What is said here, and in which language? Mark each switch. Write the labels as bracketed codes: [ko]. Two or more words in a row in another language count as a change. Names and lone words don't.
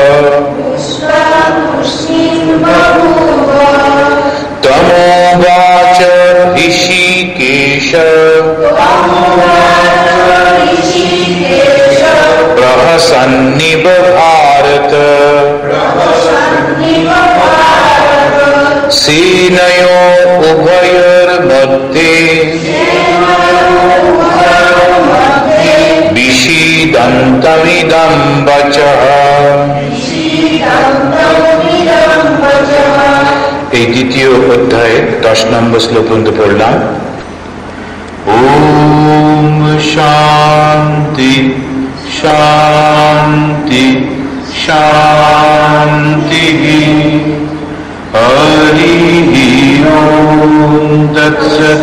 [sa] तमोवाच ऋषिकेश प्रहसन्निव भारत सेनयो उभयोर्मध्ये विषीदन्तमिदं वचः। [bn] এই দ্বিতীয় অধ্যায়ে 10 নম্বর শ্লোক পর্যন্ত পড়লাম। [sa] ওম শান্তি শান্তি শান্তি হরি ওম তৎসৎ।